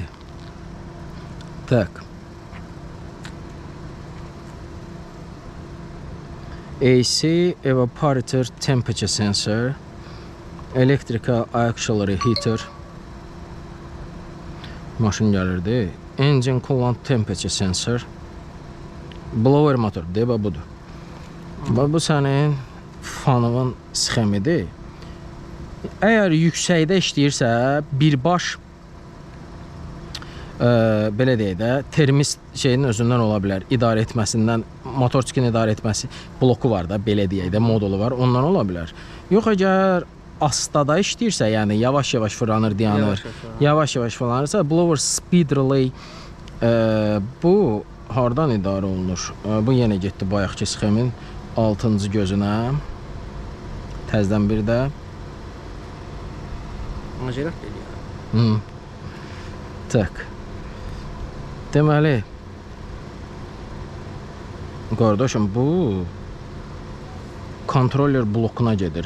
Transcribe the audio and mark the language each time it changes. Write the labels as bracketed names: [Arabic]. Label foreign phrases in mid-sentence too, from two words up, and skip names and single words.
[Azerbaijani] Tak. [English] AC evaporator temperature sensor, electrical auxiliary heater. [Azerbaijani] Maşın gəlirdi. [English] Engine coolant temperature sensor, blower motor deyə budur. [Azerbaijani] Bu sənin fanının sxemidir. Əgər yüksəkdə işləyirsə, birbaş belə deyək də, termis şeyin özündən ola bilər, idarə etməsindən, motorçikin idarə etməsi bloku var da, belə deyək də, modulu var, ondan ola bilər. Yox, əgər astada işləyirsə, yəni yavaş-yavaş fırlanır, dayanır, yavaş-yavaş fırlanırsa, [English] blower speed relay [Azerbaijani] bu hardan idarə olunur? Bu yenə getdi bayaqki sxemin 6-cı gözünə. Təzdən bir də Maserati deyir. Tak. Deməli, qardaşım, bu kontroller blokuna gedir.